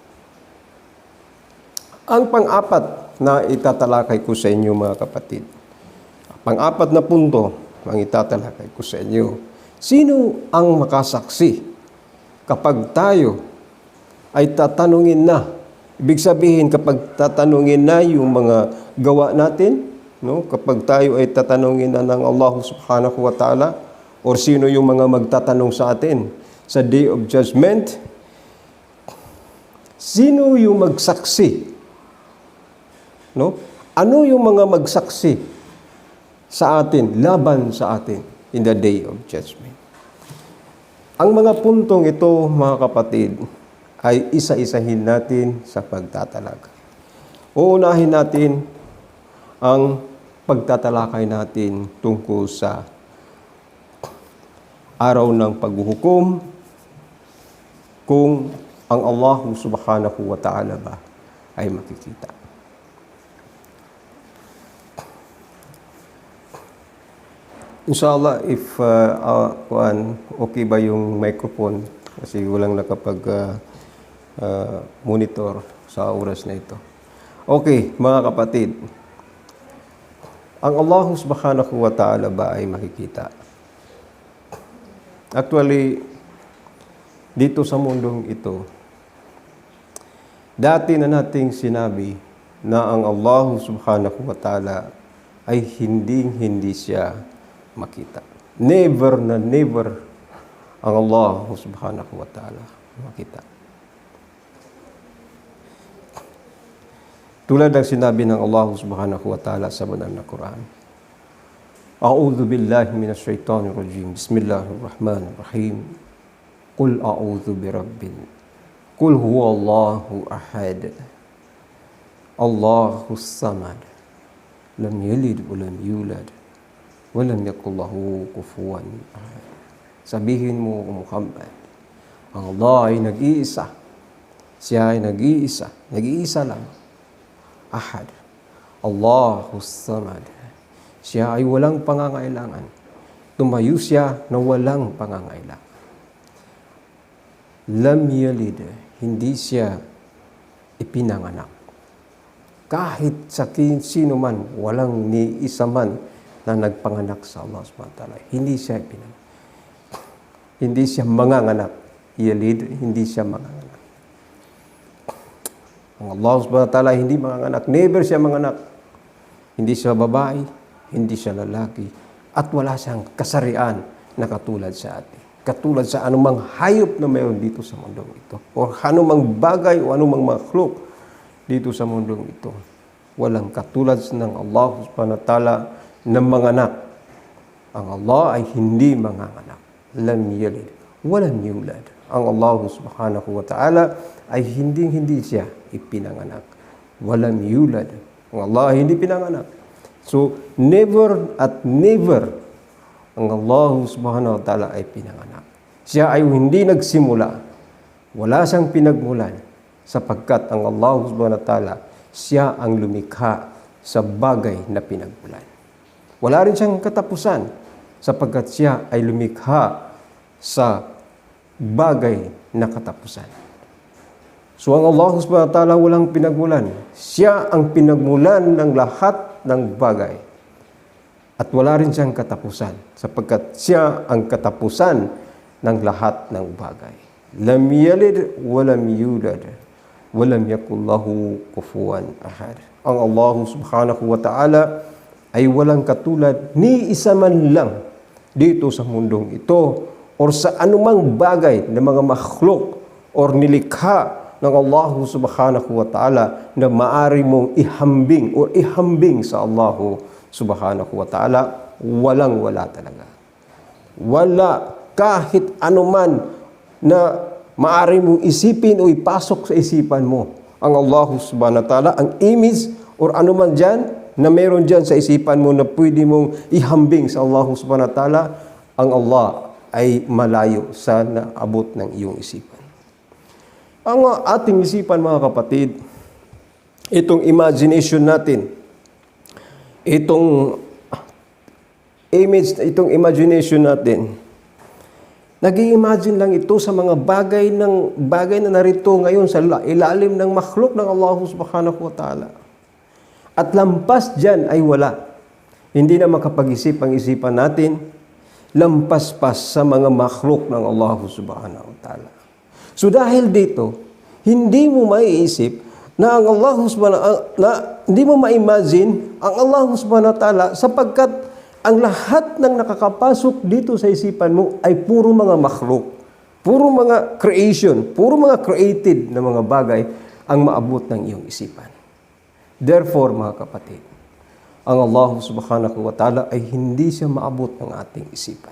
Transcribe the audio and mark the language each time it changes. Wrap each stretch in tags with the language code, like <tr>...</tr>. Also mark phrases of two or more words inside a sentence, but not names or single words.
<tl>Ang pang-apat na itatalakay ko sa inyo, mga kapatid, pang-apat na punto ang itatalakay ko sa inyo, sino ang makasaksi kapag tayo ay tatanungin na? Ibig sabihin, kapag tatanungin na yung mga gawa natin, no? Kapag tayo ay tatanungin na ng</tl> <ar>الله سبحانه وتعالى,</ar> <tl>or sino yung mga magtatanong sa atin sa</tl> <en>Day of Judgment,</en> <tl>sino yung magsaksi? No? Ano yung mga magsaksi sa atin, laban sa atin</tl> <en>in the Day of Judgment?</en> <tl>Ang mga puntong ito, mga kapatid, ay isa-isahin natin sa pagtatalakay. Uunahin natin ang pagtatalakay natin tungkol sa araw ng paghuhukom, kung ang</tl> <ar>الله سبحانه وتعالى</ar> <tl>ba ay makikita. Inshallah,</tl> <en>if okay</en> <tl>ba yung microphone, kasi walang monitor sa oras na ito. Okay, mga kapatid, ang</tl> <ar>الله سبحانه وتعالى</ar> <tl>ba ay makikita? Actually, dito sa mundong ito, dati na nating sinabi na ang</tl> <ar>الله سبحانه وتعالى</ar> <tl>ay hindi siya makita. Never na never ang</tl> <ar>الله سبحانه وتعالى</ar> <tl>makita. Tulad ng sinabi ng</tl> <ar>الله سبحانه وتعالى</ar> <tl>sa banal na Quran.</tl> <ar>أعوذ بالله من الشيطان الرجيم. بسم الله الرحمن الرحيم. قل أعوذ برب. قل هو الله أحد. الله الصمد. لم يلد ولم يولد. ولم يكن له كفوا أحد.</ar> <tl>Sabihin mo, Muhammad, ang Allah ay nag-iisa. Siya ay nag-iisa. Nag-iisa lang.</tl> <ar>أحد. الله الصمد.</ar> <tl>Siya ay walang pangangailangan. Tumayo siya na walang pangangailangan.</tl> <ar>لم يلد.</ar> <tl>Hindi siya ipinanganak. Kahit sa sino man, walang ni isa man na nagpanganak sa</tl> <ar>الله سبحانه وتعالى.</ar> <tl>Hindi siya ipinanganak. Hindi siya manganganak. Yalid, hindi siya manganganak. Ang</tl> <ar>الله سبحانه وتعالى</ar> <tl>hindi manganganak. Never siya manganak. Hindi siya babae, hindi siya lalaki, at wala siyang kasarian na katulad sa atin. Katulad sa anumang hayop na mayroon dito sa mundong ito. O anumang bagay o anumang makhluk dito sa mundong ito. Walang katulad ng</tl> <ar>الله سبحانه وتعالى</ar> <tl>na manganak. Ang Allah ay hindi manganganak.</tl> <ar>لم يلد، ولم يولد.</ar> <tl>Ang</tl> <ar>الله سبحانه وتعالى</ar> <tl>ay hindi siya ipinanganak.</tl> <ar>ولم يولد.</ar> <tl>Ang Allah ay hindi pinanganak. So, never at never ang</tl> <ar>الله سبحانه وتعالى</ar> <tl>ay pinanganak. Siya ay hindi nagsimula. Wala siyang pinagmulan. Sapagkat ang</tl> <ar>الله سبحانه وتعالى,</ar> <tl>siya ang lumikha sa bagay na pinagmulan. Wala rin siyang katapusan. Sapagkat siya ay lumikha sa bagay na katapusan. So ang</tl> <ar>الله سبحانه وتعالى</ar> <tl>walang pinagmulan. Siya ang pinagmulan ng lahat ng bagay. At wala rin siyang katapusan. Sapagkat siya ang katapusan ng lahat ng bagay.</tl> <ar>لم يلد ولم يولد ولم يكن له كفوا أحد.</ar> <tl>Ang</tl> <ar>الله سبحانه وتعالى</ar> <tl>ay walang katulad ni isa man lang dito sa mundong ito or sa anumang bagay na mga makhluk or nilikha ng</tl> <ar>الله سبحانه وتعالى</ar> <tl>na maari mong ihambing or ihambing sa</tl> <ar>الله سبحانه وتعالى.</ar> <tl>Walang-wala talaga. Wala kahit anuman na maari mong isipin o ipasok sa isipan mo. Ang</tl> <ar>الله سبحانه وتعالى,</ar> <tl>ang image or anuman dyan na meron dyan sa isipan mo na pwede mong ihambing sa</tl> <ar>الله سبحانه وتعالى,</ar> <tl>ang Allah ay malayo sa naabot ng iyong isipan. Ang ating isipan, mga kapatid, itong imagination natin, itong image, itong imagination natin, nag-i-imagine lang ito sa mga bagay na narito ngayon sa ilalim ng makhluk ng</tl> <ar>الله سبحانه وتعالى.</ar> <tl>At lampas dyan ay wala. Hindi na makapag-isip ang isipan natin, lampas pa sa mga makhluk ng</tl> <ar>الله سبحانه وتعالى.</ar> <tl>So dahil dito, hindi mo maiisip na ang</tl> <ar>الله سبحانه</ar> <tl>hindi mo ma-imagine ang</tl> <ar>الله سبحانه وتعالى</ar> <tl>sapagkat ang lahat ng nakakapasok dito sa isipan mo ay puro mga makhluk, puro mga creation, puro mga created na mga bagay ang maabot ng iyong isipan. Therefore, mga kapatid, ang</tl> <ar>الله سبحانه وتعالى</ar> <tl>ay hindi siya maabot ng ating isipan.</tl>